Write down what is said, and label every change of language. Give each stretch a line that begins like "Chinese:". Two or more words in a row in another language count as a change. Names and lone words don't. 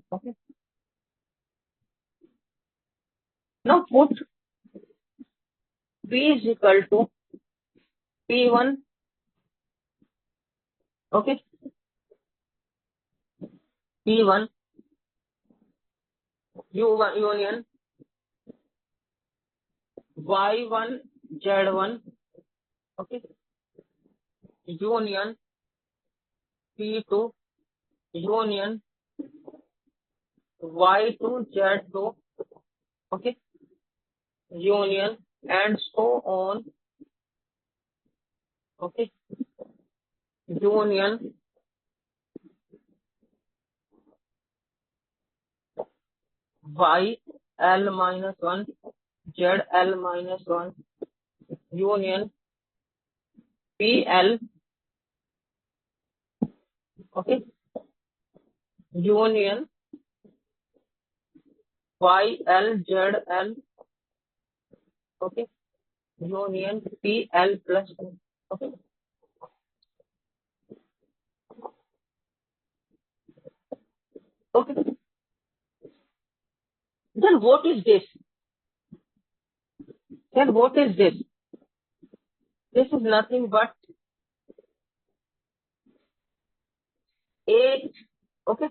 English: Okay. Now put P is equal to P1. Okay. P1 U1 union Y1 Z1. Okay. Union P2 union Y2 Z2. Okay. Union and so on. Okay. Union Y L minus 1 Z L minus 1 union PL. Okay. Union Y L Z L. Okay. Union PL plus 2. Okay. Okay. Then what is this? Then what is this? This is nothing but A. Okay.